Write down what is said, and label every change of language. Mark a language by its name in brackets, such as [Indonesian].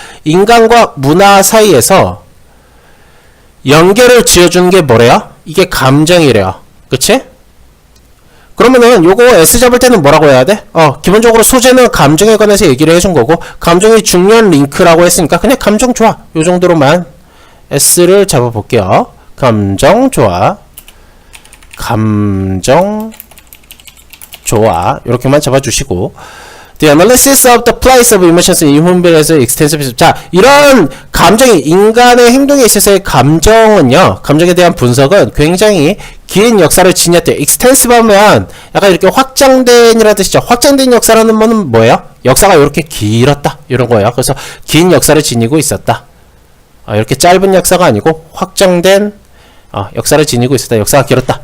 [Korean] 인간과 문화 사이에서 연결을 지어주는 게 뭐래요? 이게 감정이래요. 그치? 그러면은 요거 S 잡을 때는 뭐라고 해야 돼? 기본적으로 소재는 감정에 관해서 얘기를 해준 거고, 감정이 중요한 링크라고 했으니까 그냥 감정 좋아 요 정도로만 S를 잡아볼게요. 감정 좋아, 감정 좋아 이렇게만 잡아주시고, [English] The analysis of the place of emotions in human beings is extensive. [Korean] 자, 이런 감정이 인간의 행동에 있어서의 감정은요, 감정에 대한 분석은 굉장히 긴 역사를 지녔대요. extensive 하면 약간 이렇게 확장된이라는 뜻이죠. 확장된 역사라는 거는 뭐예요? 역사가 이렇게 길었다 이런 거예요. 그래서 긴 역사를 지니고 있었다. 이렇게 짧은 역사가 아니고 확장된 역사를 지니고 있었다. 역사가 길었다.